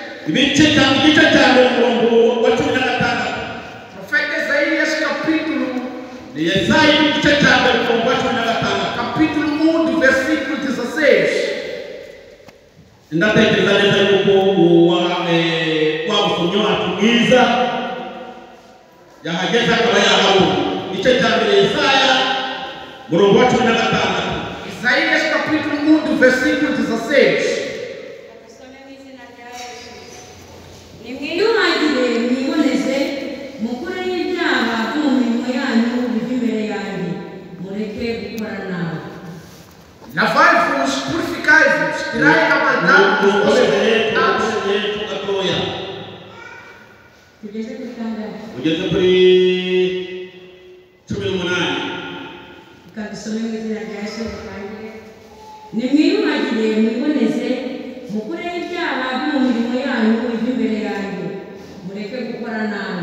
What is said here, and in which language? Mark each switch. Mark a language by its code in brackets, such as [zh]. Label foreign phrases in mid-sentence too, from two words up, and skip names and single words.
[rw] ibice cya mbere umurongo wa 16. [pt] Profeta Isaías capítulo [rw] Ni Yesaya igice cya mbere umurongo wa 16. [pt] capítulo 1 do versículo 16. [rw] Ndatekereza neza yuko wa musomyi wacu mwiza yahageze akaba yahabona. Igice cya mbere Yesaya umurongo wa 16. [pt] Isaías capítulo 1 do versículo 16. [rw] Nimwiyuhagire mwiboneze mukure y'ibyaha byo mu mirimo yanyu biva imbere yanjye mureke gukora nabi. [pt] Lavai-vos, purificai-vos, tirai a maldade dos vossos pecados. [rw] Tugeze kuri kangahe? Ugeze kuri 18. Dusome mu izina rya Yesu kandi nimwiyuhagire mwiboneze mukure y'ibyaha byo mu mirimo yanyu biva imbere yanjye mureke gukora nabi.